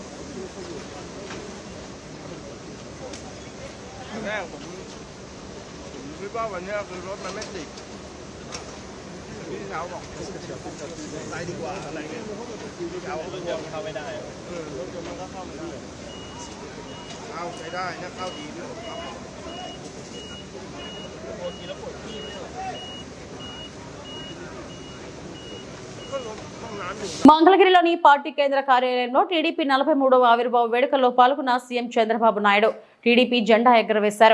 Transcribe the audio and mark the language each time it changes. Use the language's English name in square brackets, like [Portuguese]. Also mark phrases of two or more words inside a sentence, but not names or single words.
[Thai] แรกผมคิดว่าวันนี้คือรถมันไม่ติดพี่สาวบอกไปดีกว่าอะไรเงี้ยพี่สาวบอกรถยนต์ เข้าไม่ได้ รถยนต์มันก็เข้าไม่ได้เข้าใช้ได้นะเข้าดีด้วยครับ [Telugu] మంగళగిరిలోని పార్టీ కేంద్ర కార్యాలయంలో టీడీపీ 43వ ఆవిర్భావ వేడుకల్లో పాల్గొన్న సీఎం చంద్రబాబు నాయుడు టీడీపీ జెండా ఎగురవేశారు.